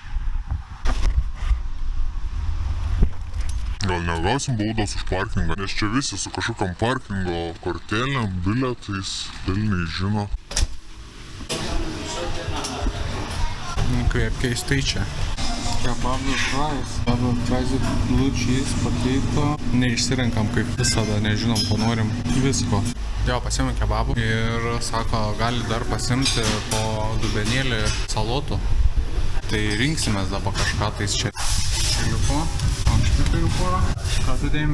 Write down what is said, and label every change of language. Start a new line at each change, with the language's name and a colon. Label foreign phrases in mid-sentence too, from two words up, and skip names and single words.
Lithuanian: Gal negausim baudos už parkingą, nes čia visi su kažkokiam parkingo kortelėm, bilietais, velniai žino. Kaip keistai čia.
English: Kebabas fries, blue cheese, potato.
Lithuanian: Neišsirenkam kaip visada, nežinom, ko norim. Visko. Jo, pasiėmė kebabų ir sako, gali dar pasimti po dubenėlį salotų. Tai rinksimės dabar kažką tais čia. Liuko. Turiu porą. Ką tu dėjome?